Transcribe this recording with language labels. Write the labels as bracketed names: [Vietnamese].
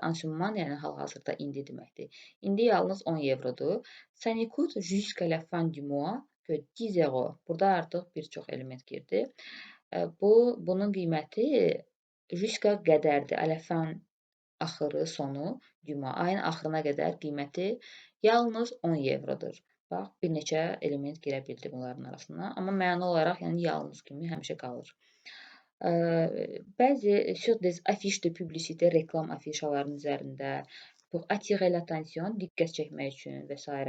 [French] En ce moment, [Azerbaijani] yəni hal-hazırda indi deməkdir. İndi yalnız 10 evrodur. [French] Ça ne coûte jusqu'à la fin du mois que 10 euros. [Azerbaijani] Burada artıq bir çox element girdi. Bunun qiyməti jusqu'à qədərdir. [French] À la fin [Azerbaijani] axırı, sonu, [French] du mois. [Azerbaijani] Ayın axırına qədər qiyməti yalnız 10 evrodur. Bax, bir neçə element girə bildi bunların arasına. Amma məna olaraq yəni yalnız kimi həmişə qalır. Bəzi [French] sur des affiches de publicité, [Azerbaijani] reklam afişalarının üzərində [French] pour attirer l'attention, [Azerbaijani] diqqət çəkmək üçün və s.